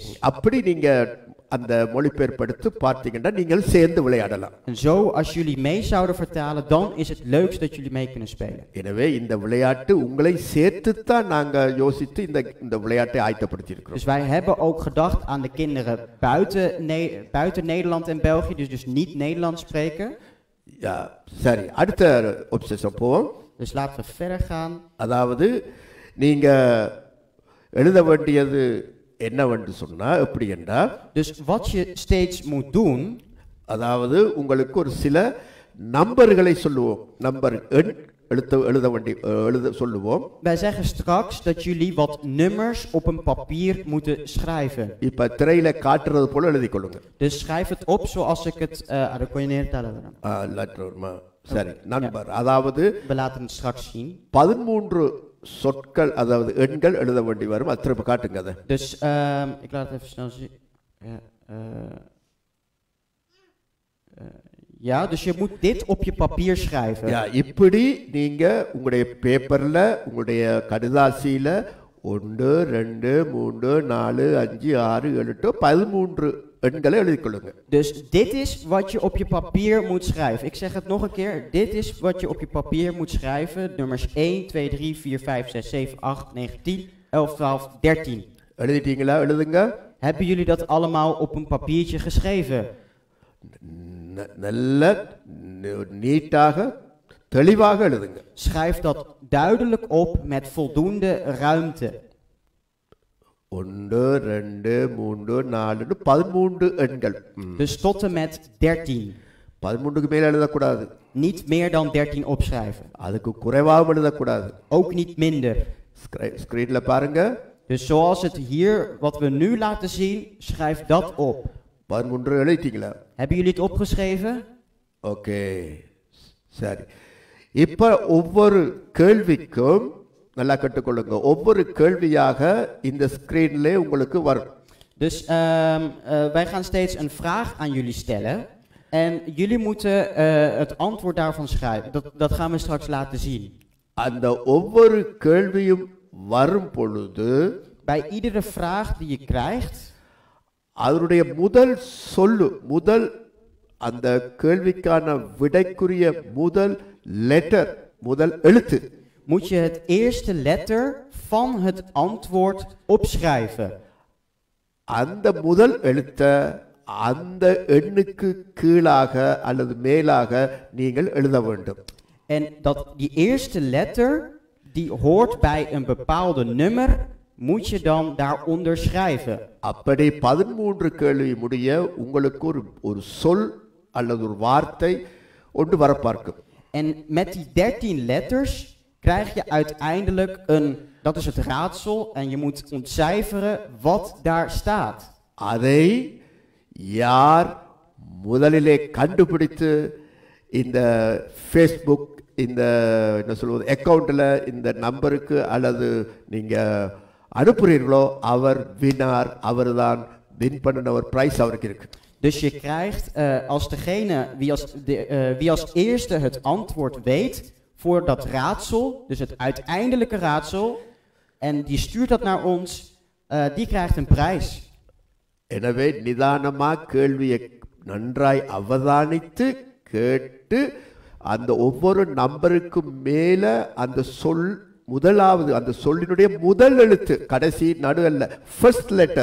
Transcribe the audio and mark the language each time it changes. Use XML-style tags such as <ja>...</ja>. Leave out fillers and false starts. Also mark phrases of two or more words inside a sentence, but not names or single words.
<ta>அப்படி நீங்க அந்த மொழிபெயர்ப்படுத்தி பார்த்தீங்கன்னா நீங்கள் சேர்ந்து விளையாடலாம்.</ta> <nl>En zo, als jullie mee zouden vertalen, dan is het leukst dat jullie mee kunnen spelen.</nl> <ta>எனவே இந்த விளையாட்டு உங்களை சேர்த்து தான் நாங்க யோசித்து இந்த விளையாட்டை ஆயத்தப்படுத்தி இருக்கிறோம்.</ta> <nl>Dus wij hebben ook gedacht aan de kinderen buiten Nederland en België, dus niet Nederlands spreken. Ja,</nl> <ta>சரி, அடுத்த ஒப்செஷன் போவோம்.</ta> <nl>Dus laten we verder gaan.</nl> <ta>அதாவது நீங்க எழுத வேண்டியது என்னவென்று சொன்னா எப்படி என்றால்,</ta> <nl>Dus wat je steeds moet doen,</nl> <ta>அதாவது உங்களுக்கு ஒரு சில நம்பர்களை சொல்லுவோம், நம்பர் எண் எழுத சொல்லுவோம்.</ta> <nl>wij zeggen straks dat jullie wat nummers op een papier moeten schrijven.</nl> <ta>இப்ப திரையில காட்டுறது போல எழுதிக் கொள்ளுங்க.</ta> <nl>Dus schrijf het op zoals ik het, dat kon je neertellen.</nl> <ta>சரி, நம்பர், அதாவது</ta> <nl>We laten het straks zien.</nl> <ta>13 சொற்கள், அதாவது எண்கள் எழுத வேண்டி வரும். அது திரும்ப காட்டுங்க அதை.</ta> <nl>Dus ik laat het even snel zien. Ja, dus je moet dit op je papier schrijven. Ja,</nl> <ta>இப்படி நீங்க உங்களுடைய பேப்பர்ல, உங்களுடைய கடிதாசியில 1 2 3 4 5 6 7 13 எண்களை எழுதிக் கொள்ளுங்க.</ta> <nl>Dus dit is wat je op je papier moet schrijven. Ik zeg het nog een keer. Dit is wat je op je papier moet schrijven. Nummers 1, 2, 3, 4, 5, 6, 7, 8, 9, 10, 11, 12, 13.</nl> <ta>எழுதிட்டீங்களா? எழுதுங்க.</ta> <nl>Hebben jullie dat allemaal op een papiertje geschreven?</nl> <ta>நல்ல நீட்டாக தெளிவாக எழுதுங்க.</ta> <nl>Schrijf dat duidelijk op met voldoende ruimte.</nl> <ta>1 2 3 4 13 எண்கள்.</ta> <nl>Dus tot en met 13.</nl> <ta>13க்கு மேல எழுதக்கூடாது.</ta> <nl>Niet meer dan 13 opschrijven.</nl> <ta>அதுக்கு குறைவாகவும் எழுதக்கூடாது.</ta> <nl>Ook niet minder.</nl> <ta>ஸ்கிரீன்ல பாருங்க.</ta> <nl>Dus zoals het hier, wat we nu laten zien, schrijf dat op.</nl> <ta>13 எழுதிட்டீங்களா?</ta> <nl>Hebben jullie het opgeschreven?</nl> <ta>ஓகே, சரி. இப்ப ஒவ்வொரு கேள்விக்கும் நல்லா கற்றுக்கொள்ளுங்க. ஒவ்வொரு கேள்வியாக இந்த ஸ்கிரீன்ல உங்களுக்கு வரும்.</ta> <nl>Dus wij gaan steeds een vraag aan jullie stellen. En jullie moeten het antwoord daarvan schrijven. Dat gaan we straks laten zien.</nl> <ta>அந்த ஒவ்வொரு கேள்வியும் வரும் பொழுது</ta> <nl>Bij iedere vraag die je krijgt,</nl> <ta>அதனுடைய முதல் அந்த கேள்விக்கான விடைக்குரிய முதல் லெட்டர், முதல் எழுத்து,</ta> <nl>moet je het eerste letter van het antwoord opschrijven.</nl> <ta>அந்த முதல் எழுத்த அந்த எண்ணுக்கு கீழாக அல்லது மேலாக நீங்கள் எழுத வேண்டும்.</ta> <nl>En die eerste letter, die hoort bij een bepaalde nummer, moet je dan daaronder schrijven.</nl> <ta>அப்படி 13 கேள்வி முடிய உங்களுக்கு ஒரு சொல் அல்லது ஒரு வார்த்தை ஒன்று வர பார்க்கும்.</ta> <nl>En met die 13 letters krijg je uiteindelijk dat is het raadsel, en je moet ontcijferen wat daar staat.</nl> <ta>அதை யார் முதலிலே கண்டுபிடித்து இந்த ஃபேஸ்புக் இந்த என்ன சொல்வது அக்கவுண்ட்ல இந்த நம்பருக்கு அல்லது நீங்க அனுப்புறீர்களோ அவர் வினார், அவர்தான் வின் பண்ணினவர், பிரைஸ் அவருக்கு இருக்கு.</ta> <nl>Dus je krijgt als degene wie als eerste het antwoord weet voor dat raadsel, dus het uiteindelijke raadsel, en die stuurt dat naar ons, die krijgt een prijs.</nl> <ta>எனவே நிதானமா கேள்வியை நன்றாய் அவதானித்து கேட்டு அந்த ஒவ்வொரு நம்பருக்கு மேல அந்த சொல் முதலாவது அந்த சொல்லினுடைய முதல் எழுத்து, கடைசி நடு அல்ல,</ta> <en>first letter.</en>